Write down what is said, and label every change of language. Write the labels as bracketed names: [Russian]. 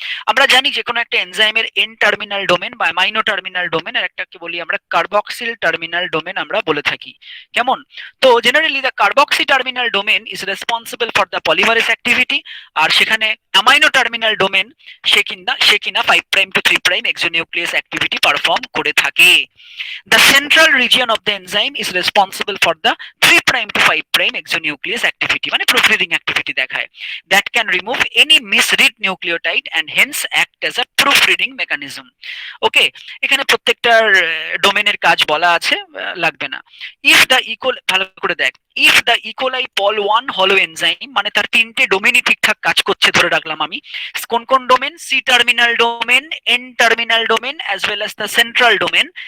[Bangla] আমরা জানি যে কোনো একটা এনজাইমের এন টার্মিনাল ডোমেন বা অ্যামাইনো টার্মিনাল ডোমেন, আর একটাকে বলি আমরা কার্বক্সিল টার্মিনাল ডোমেন আমরা বলে থাকি, কেমন? [English] তো generally the carboxy terminal domain is responsible for the polymerase activity, [Bangla] আর সেখানে অ্যামাইনো টার্মিনাল ডোমেন সে কিনা 5 prime to 3 prime এক্সোনিউক্লিয়াস activity perform করে থাকে। [English] The central region of the enzyme is responsible for the 3 prime to 5 prime exonuclease activity, মানে proofreading activity দেখায়, that can remove any misread nucleotide and hence act as a proofreading mechanism. [Bangla] ওকে, এখানে প্রত্যেকটার ডোমেনের কাজ বলা আছে, লাগবে না। If the ভালো করে দেখ, [English] if the [Bangla] E. coli Paul one হলো এনজাইম, মানে তার তিনটে ডোমেনই ঠিকঠাক কাজ করছে ধরে রাখলাম আমি। কোন কোন domain? [English] C terminal domain, N terminal domain, as well as the central domain.